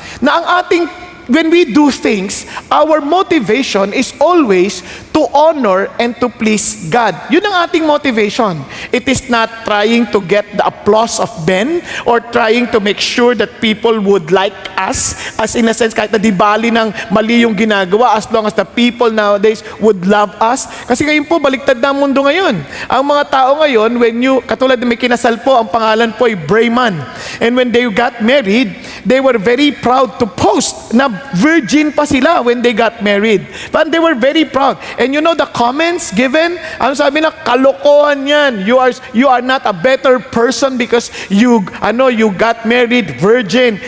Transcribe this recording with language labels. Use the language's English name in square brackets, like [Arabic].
[Filipino] Na ang ating, [English] when we do things, our motivation is always to honor and to please God. [Filipino] Yun ang ating motivation. [English] It is not trying to get the applause of men or trying to make sure that people would like us, as in a sense, [Filipino] kahit na di bali ng mali yung ginagawa, [English] as long as the people nowadays would love us. [Filipino] Kasi ngayon po, baliktad na ang mundo ngayon. Ang mga tao ngayon, katulad na may kinasal po, ang pangalan po ay Brayman. [English] And when they got married, they were very proud to post [Filipino] na virgin pa sila [English] when they got married. But they were very proud. And you know the comments given? [Filipino] Ano sabi na? Kalokohan yan. [English] You are not a better person because you got married virgin.